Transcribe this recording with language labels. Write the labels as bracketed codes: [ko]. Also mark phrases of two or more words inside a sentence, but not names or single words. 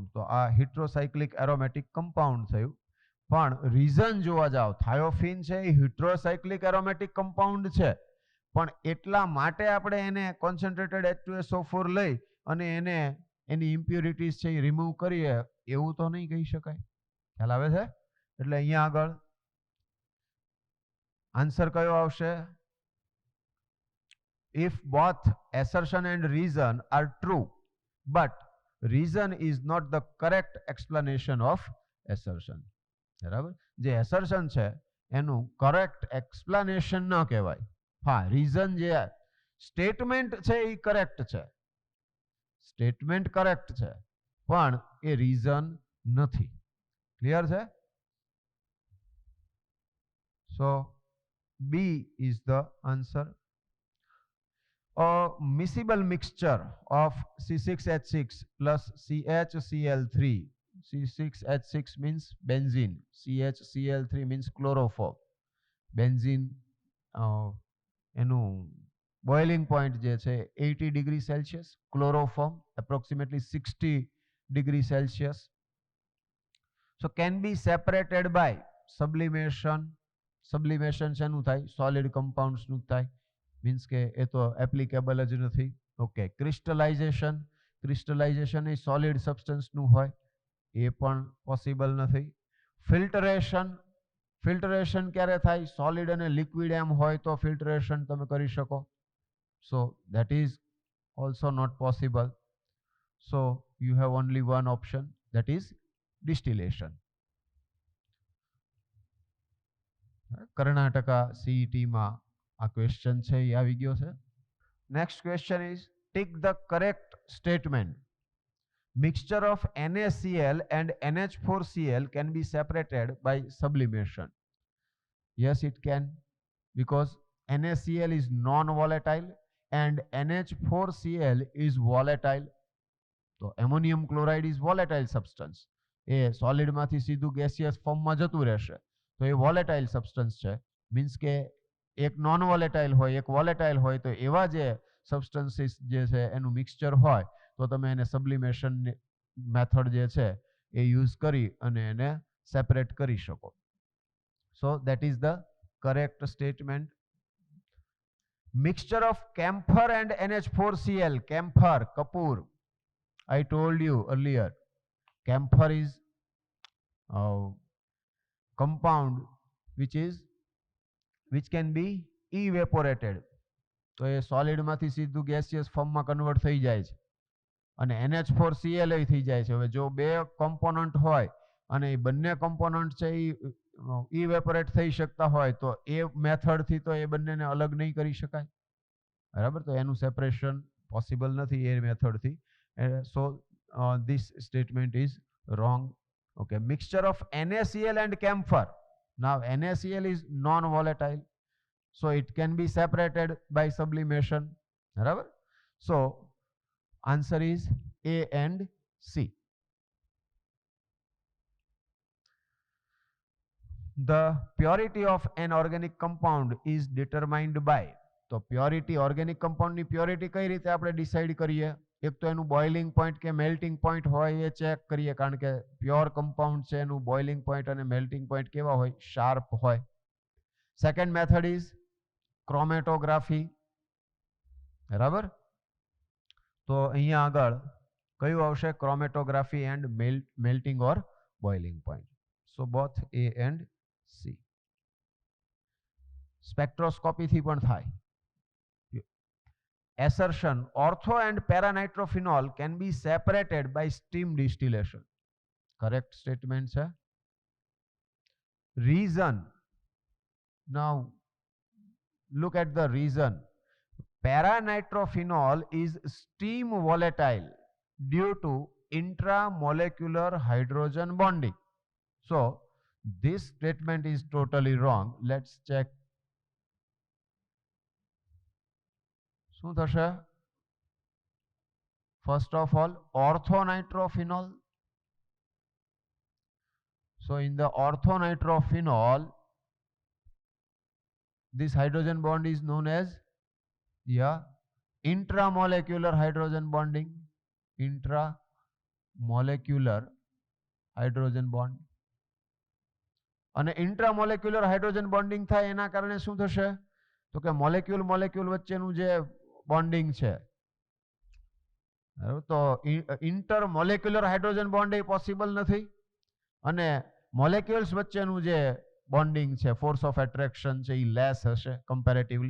[gu] તો આ [en] heterocyclic aromatic compound [gu] થયું. પણ રીઝન જોવા જાવ, થાયોફિન છે એ [en] heterocyclic aromatic compound [gu] છે, પણ એટલા માટે આપણે એને કોન્સન્ટ્રેટેડ H2SO4 લઈ અને એને એની ઇમ્પ્યુરિટીઝ છે એ રિમૂવ કરીએ એવું તો નહીં કહી શકાય. ખ્યાલ આવે છે? એટલે અહીંયા આગળ આન્સર કયો આવશે? [en] If both assertion and reason are true, but reason is not the correct explanation of assertion. [gu] બરાબર? જે assertion છે એનું [en] correct explanation [gu] ન કહેવાય. હા, રીઝન જે સ્ટેટમેન્ટ છે એ કરેક્ટ છે, [en] statement correct [gu] છે, પણ એ રીઝન નથી. [en] ક્લિયર છે? So B is the answer. A miscible mixture of C6H6 plus CHCl3. C6H6 means benzene. CHCl3 means chloroform. [gu] Benzene એનું [en] boiling point [gu] જે છે 80 [en] degree Celsius. Chloroform approximately 60 degree Celsius. So can be separated by sublimation. [gu] Sublimation શેનું થાય? [en] solid compounds [gu] નું થાય. મીન્સ કે એ તો એપ્લિકેબલ જ નથી. ઓકે. ક્રિસ્ટલાઇઝેશન, ક્રિસ્ટલાઇઝેશન એ સોલિડ સબસ્ટન્સનું હોય, એ પણ પોસિબલ નથી. ફિલ્ટરેશન, ફિલ્ટરેશન ક્યારે થાય? સોલિડ અને લિક્વિડ એમ હોય તો ફિલ્ટરેશન તમે કરી શકો. [en] So that is also not possible. So you have only one option, that is distillation. [gu] કર્ણાટકા CET-માં આ ક્વેશ્ચન છે એ આવી ગયો છે. [en] Next question is tick the correct statement. mixture of NaCl and NH4Cl can be separated by sublimation. Yes, it can, because NaCl is non-volatile and NH4Cl is volatile. તો ammonium chloride is volatile substance. [gu] એ સોલિડમાંથી સીધું ગેસિયસ ફોર્મમાં જતું રહેશે, તો એ [en] volatile substance [gu] છે. મીન્સ કે એક [en] non volatile [gu] હોય, એક વોલેટાઇલ હોય, તો એવા જે સબસ્ટન્સીસ જે છે એનું મિક્સચર હોય તો તમે એને [en] sublimation method [gu] જે છે એ યુઝ કરી અને એને સેપરેટ કરી શકો. [en] So that is the correct statement. mixture of camphor and NH4Cl. camphor, કપૂર. I told you earlier, camphor is compound which can be evaporated. [gu] તો એ સોલિડમાંથી સીધું ગેસિયસ ફોર્મમાં કન્વર્ટ થઈ જાય છે. અને NH4Cl થઈ જાય છે. હવે જો બે કમ્પોનન્ટ હોય અને એ બંને કમ્પોનન્ટ છે એ ઇવેપોરેટ થઈ શકતા હોય તો એ મેથડથી તો એ બંનેને અલગ નહીં કરી શકાય, બરાબર. તો એનું સેપરેશન પોસિબલ નથી એ મેથડથી. [en] So this statement is wrong. Okay, mixture of NaCl and camphor. Now NaCl is non-volatile, so it can be separated by sublimation. બરાબર. So answer is A and C. The purity of an organic compound is determined by. [gu] તો પ્યોરિટી ઓર્ગેનિક કમ્પાઉન્ડની પ્યોરિટી કઈ રીતે આપણે ડિસાઈડ કરીએ? એક તો એનું [en] boiling point [gu] કે [en] melting point [gu] હોય એ ચેક કરીએ, કારણ કે [en] pure compound [gu] છે એનું [en] boiling point [gu] અને [en] melting point [gu] કેવા હોય? શાર્પ હોય. [en] second method is chromatography, બરાબર. [gu] તો અહીંયા આગળ કયું આવશે? [en] chromatography and melting or boiling point. So both A and C. [gu] સ્પેક્ટ્રોસ્કોપીથી પણ થાય. [en] Assertion, ortho and paranitrophenol can be separated by steam distillation. Correct statement, sir. Reason. Now, look at the reason. Paranitrophenol is steam volatile due to intramolecular hydrogen bonding. So, this statement is totally wrong. Let's check. [gu] શું થશે? [en] First of all, orthonitrophenol. So in the orthonitrophenol, this hydrogen bond is known as intramolecular hydrogen bonding. Intramolecular hydrogen bond. [gu] અને [en] intramolecular hydrogen bonding [gu] થાય એના કારણે શું થશે? તો કે મોલેક્યુલ વચ્ચેનું જે બોન્ડિંગ છે, તો [en] intermolecular hydrogen bond [gu] એ પોસિબલ નથી, અને મોલેક્યુલ્સ વચ્ચેનું જે બોન્ડિંગ છે, [en] force of attraction [gu] છે, એ લેસ હશે કમ્પેરેટિવલી.